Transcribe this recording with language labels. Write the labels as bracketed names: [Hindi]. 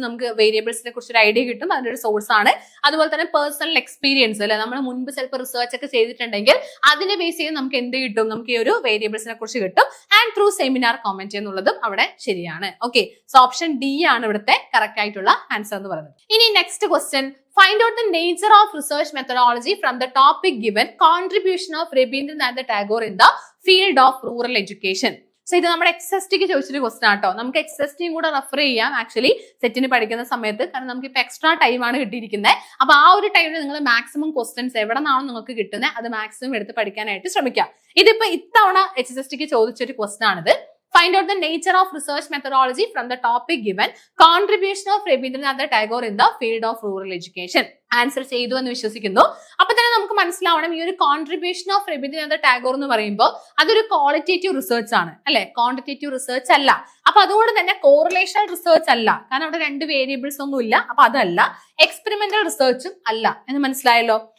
[Malayalam] നമുക്ക് വേരിയബിൾസിനെ കുറിച്ച് ഒരു ഐഡിയ കിട്ടും, അതിന്റെ ഒരു സോഴ്സ് ആണ്. അതുപോലെ തന്നെ പേഴ്സണൽ എക്സ്പീരിയൻസ് അല്ലെ, നമ്മൾ മുൻപ് ചിലപ്പോൾ റിസർച്ച് ഒക്കെ ചെയ്തിട്ടുണ്ടെങ്കിൽ അതിനെ ബേസ് ചെയ്ത് നമുക്ക് എന്ത് കിട്ടും, നമുക്ക് ഈ ഒരു വേരിയബിൾസിനെ കുറിച്ച് കിട്ടും. ആൻഡ് ത്രൂ സെമിനാർ കോമന്റ് എന്നുള്ളതും അവിടെ ശരിയാണ്. ഓക്കെ, സോ ഓപ്ഷൻ ഡി ആണ് ഇവിടുത്തെ കറക്റ്റ് ആയിട്ടുള്ള ആൻസർ എന്ന് പറയുന്നത്. ഇനി next question, [English] find out the nature of research methodology from the topic given, contribution of Rabindranath Tagore in the field of rural education. [Malayalam] So ഇത് നമ്മുടെ എക്സെസ്റ്റിക്ക് ചോദിച്ചൊരു ക്വസ്റ്റൻ ആട്ടോ. നമുക്ക് എക്സെസ്റ്റിയും കൂടെ റെഫർ ചെയ്യാം ആക്ച്വലി സെറ്റിന് പഠിക്കുന്ന സമയത്ത്. കാരണം നമുക്ക് ഇപ്പൊ എക്സ്ട്രാ ടൈമാണ് കിട്ടിയിരിക്കുന്നത്. അപ്പൊ ആ ഒരു ടൈമിൽ നിങ്ങൾ മാക്സിമം ക്വസ്റ്റൻസ് എവിടെ നിന്നാണോ നിങ്ങൾക്ക് കിട്ടുന്നത് അത് മാക്സിമം എടുത്ത് പഠിക്കാനായിട്ട് ശ്രമിക്കാം. ഇതിപ്പോ ഇത്തവണ എക്സെസ്റ്റിക്ക് ചോദിച്ചൊരു ക്വസ്റ്റൻ ആണിത്. [English] Find out the nature of research methodology from the topic given, contribution of Rabindranath Tagore in the field of rural education. [Malayalam] Answer ചെയ്തു എന്ന് വിശ്വസിക്കുന്നു. അപ്പൊ തന്നെ നമുക്ക് മനസ്സിലാവണം ഈ ഒരു കോൺട്രിബ്യൂഷൻ ഓഫ് രവീന്ദ്രനാഥ് ടാഗോർ എന്ന് പറയുമ്പോൾ അതൊരു ക്വാളിറ്റേറ്റീവ് റിസർച്ച് ആണ് അല്ലെ, ക്വാണ്ടിറ്റേറ്റീവ് റിസർച്ച് അല്ല. അപ്പൊ അതുകൊണ്ട് തന്നെ കോറിലേഷണൽ റിസർച്ച് അല്ല, കാരണം അവിടെ 2 വേരിയബിൾസ് ഒന്നും ഇല്ല. അപ്പൊ അതല്ല, എക്സ്പെരിമെന്റൽ റിസർച്ചും അല്ല എന്ന് മനസ്സിലായല്ലോ.